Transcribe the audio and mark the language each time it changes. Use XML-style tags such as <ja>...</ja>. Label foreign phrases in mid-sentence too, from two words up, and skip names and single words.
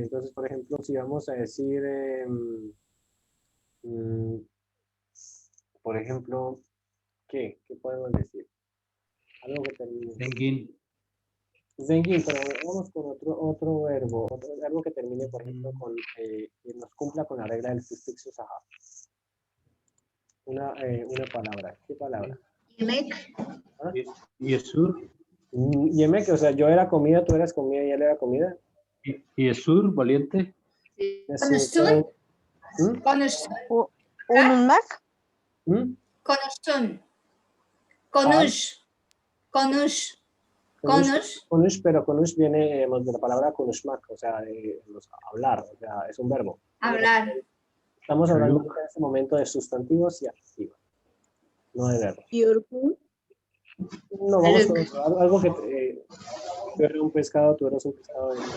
<es>Entonces, por ejemplo, si vamos a decir, por ejemplo, ¿qué? ¿Qué podemos decir? Algo que termine.</es> <tr>Zengin. Zengin,</tr> <es>pero vamos con otro verbo, otro verbo que termine, por ejemplo, con, que nos cumpla con la regla del sufixo sahab. Una palabra. ¿Qué palabra?</es> <tr>Yemek. ¿Ah? Yesur.</tr> <es>Yemek, o sea, yo era comida, tú eras comida y él era comida.</es> <tr>Yesur, valiente. Konuşsun. ¿Mm? Konuşsun. Unutmak. ¿Mm? Konuşsun. Konuş. Konuş. Konuş. Konush,</tr> <es>pero konush viene de la palabra konushmak, o sea, hablar, o sea, es un verbo. Hablar. Estamos hablando en este momento de sustantivos y adjetivos, no de verbos.</es> <tr>Yorgun.</tr> <es>No, vamos con otro, algo que yo era un pescado, tú eras un pescado.</es>